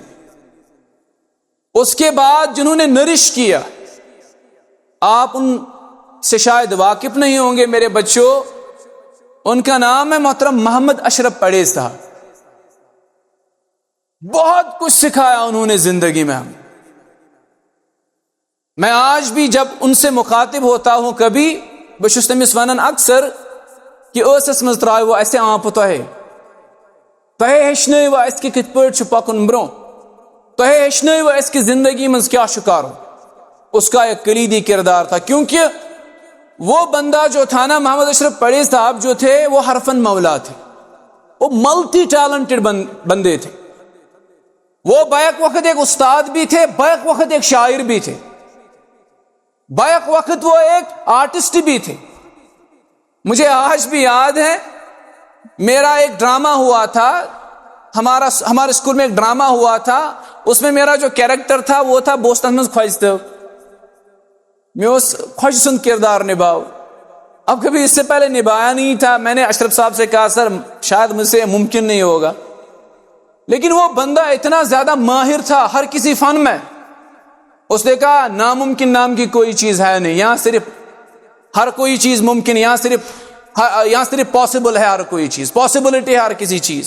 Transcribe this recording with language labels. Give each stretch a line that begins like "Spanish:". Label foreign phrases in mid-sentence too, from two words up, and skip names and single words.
Urdu: اس کے بعد جنہوں نے نرش کیا، آپ ان سے شاید واقف نہیں ہوں گے میرے بچوں، ان کا نام ہے محترم محمد اشرف پڑے صاحب۔ بہت کچھ سکھایا انہوں نے زندگی میں ہمیں۔ میں آج بھی جب ان سے مخاطب ہوتا ہوں
Kashmiri: کبھی بشس تمس ونان اکثر کہ ٲسس منٛز ترٛٲیوٕ اَسہِ آنٛپہٕ تۄہہِ ہیٚچھنٲیوٕ اَسہِ کہِ کِتھ پٲٹھۍ چھُ پکُن برٛونٛہہ، تۄہہِ ہیٚچھنٲیوٕ اَسہِ کہِ زندگی منٛز کیٛاہ چھُ کرُن۔
Urdu: اس کا ایک کلیدی کردار تھا، کیونکہ وہ بندہ جو تھا نا، محمد اشرف پڑے صاحب جو تھے، وہ حرفن مولا تھے، وہ
English: multi talented
Urdu: بندے تھے۔ وہ بیک وقت ایک استاد بھی تھے، بیک وقت ایک شاعر بھی تھے، بیک وقت وہ ایک آرٹسٹ بھی تھے۔ مجھے آج بھی یاد ہے، میرا ایک ڈرامہ ہوا تھا، ہمارے اسکول میں ایک ڈرامہ ہوا تھا، اس میں میرا جو کیریکٹر تھا وہ تھا
Kashmiri: بوستن منٛز خوج تہٕ میں اس خوج سند کردار نبھاؤ۔
Urdu: اب کبھی اس سے پہلے نبھایا نہیں تھا، میں نے اشرف صاحب سے کہا سر شاید مجھ سے ممکن نہیں ہوگا، لیکن وہ بندہ اتنا زیادہ ماہر تھا ہر کسی فن میں، اس نے کہا ناممکن نام کی کوئی چیز ہے نہیں، یہاں صرف ہر کوئی چیز ممکن، یہاں صرف یہاں صرف پاسبل ہے ہر کوئی چیز، پاسبلٹی ہے ہر کسی چیز.